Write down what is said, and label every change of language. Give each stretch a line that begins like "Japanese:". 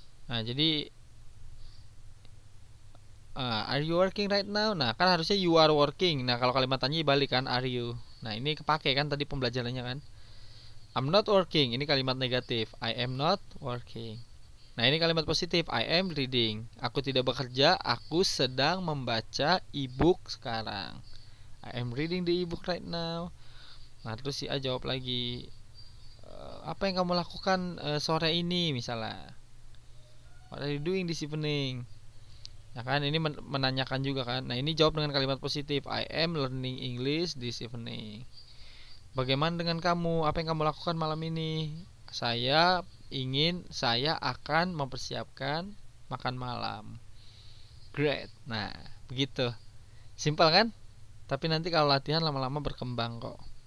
English: Nah, jadi are you working right now?
Indonesian: Nah, kan harusnya
English: you are working.
Indonesian: Nah, kalau kalimat tanya balik kan,
English: are you?
Indonesian: Nah, ini kepake kan tadi pembelajarannya kan.
English: I'm not working.
Indonesian: Ini kalimat negatif.
English: I am not working.
Indonesian: Nah, ini kalimat positif.
English: I am reading.
Indonesian: Aku tidak bekerja. Aku sedang membaca e-book sekarang.
English: I am reading the e-book right now.
Indonesian: Nah, terus si A jawab lagi, apa yang kamu lakukan sore ini misalnya.
English: What are you doing this evening?
Indonesian: Nah kan ini menanyakan juga kan. Nah ini jawab dengan kalimat positif.
English: I am learning English this evening.
Indonesian: Bagaimana dengan kamu? Apa yang kamu lakukan malam ini? Saya akan mempersiapkan makan malam. Great. Nah begitu. Simpel kan? Tapi nanti kalau latihan lama-lama berkembang kok.